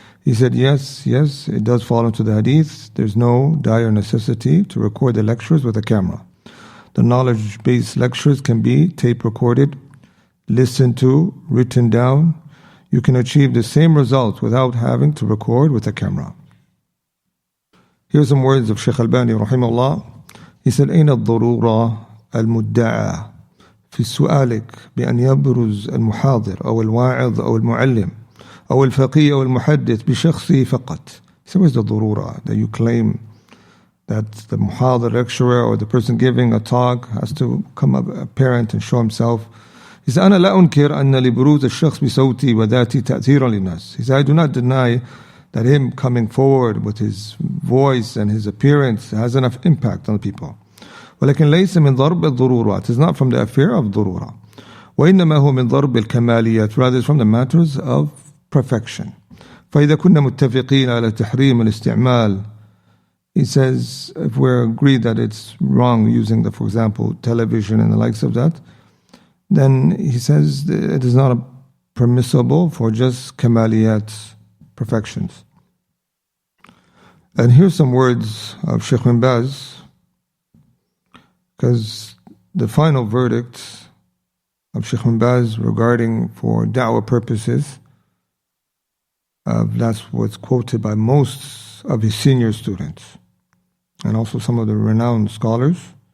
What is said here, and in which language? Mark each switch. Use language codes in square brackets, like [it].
[en] He said, yes, it does fall into the hadith. There's no dire necessity to record the lectures with a camera. The knowledge-based lectures can be tape recorded, listened to, written down. You can achieve the same results without having to record with a camera. Here's some words of Shaykh Albani rahimahullah. He said, [ar] أين الضرورة المدعى في سؤالك بأن يبرز المحاضر أو الواعظ أو المعلم أو الفقيه أو المحدث بشخصه فقط. [en] So where's the ضرورة that you claim that the muhadhir lecturer or the person giving a talk has to come up apparent and show himself? He said, [ar] أنا لا أنكر أن لبروز الشخص بصوتي وذاتي تأثيرا للناس. [en] He said, I do not deny that him coming forward with his voice and his appearance has enough impact on the people. [ar] ولكن ليس من ضرب الضرورات. [en] It is not from the affair of ضرورة. [ar] وإنما هو من ضرب الكماليات. [en] Rather, it's from the matters of perfection. [ar] فإذا كنا متفقين على تحريم الاستعمال. [en] He says, if we're agreed that it's wrong using for example, television and the likes of that, then he says it is not permissible for just kamaliyat, perfections. And here's some words of Sheikh bin Baz, because the final verdict of Sheikh bin Baz regarding for da'wah purposes, that's what's quoted by most of his senior students and also some of the renowned scholars.